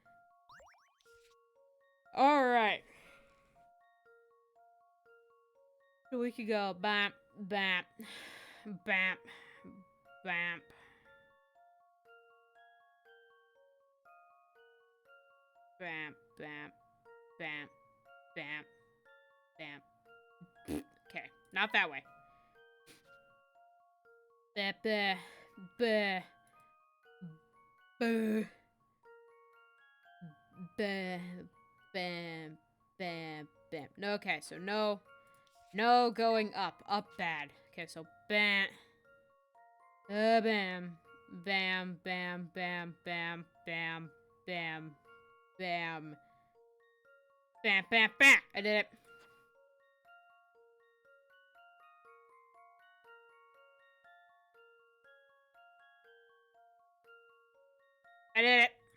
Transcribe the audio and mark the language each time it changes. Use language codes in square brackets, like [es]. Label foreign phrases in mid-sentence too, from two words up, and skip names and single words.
[en] Alright. So we could go bamp, bamp, bamp, bamp. Bamp, bamp, bamp, bamp, bamp. Okay, not that way. Bah, bah, bah, bah, bah, bam, bam, bam. No, okay, so no going up. Up bad. Okay, so bam, bam, bam, bam, bam, bam, bam, bam, bam, bam, bam, bam. I did it. I did it.